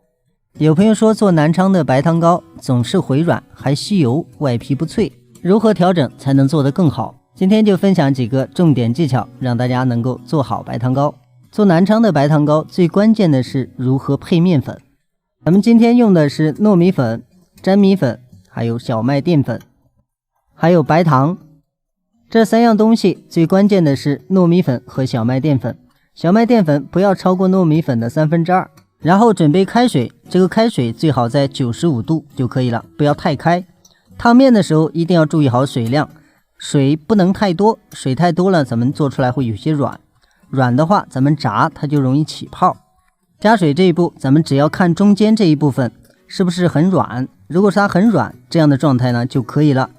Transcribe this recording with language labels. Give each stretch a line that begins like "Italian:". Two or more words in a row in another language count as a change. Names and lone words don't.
Chinese: 有朋友说做南昌的白糖糕总是回软，还吸油，外皮不脆，如何調整才能做得更好？今天就分享幾個重點技巧，讓大家能夠做好白糖糕。做南昌的白糖糕最關鍵的是如何配麵粉。咱們今天用的是糯米粉、粘米粉，還有小麥澱粉，還有白糖。這三樣東西最關鍵的是糯米粉和小麥澱粉。小麥澱粉不要超過糯米粉的2/3，然後準備開水，這個開水最好在95度就可以了，不要太開。燙麵的時候一定要注意好水量，水不能太多，水太多了咱們做出來會有些軟，軟的話咱們炸它就容易起泡。加水這一步咱們只要看中間這一部分是不是很軟，如果是它很軟，這樣的狀態呢就可以了。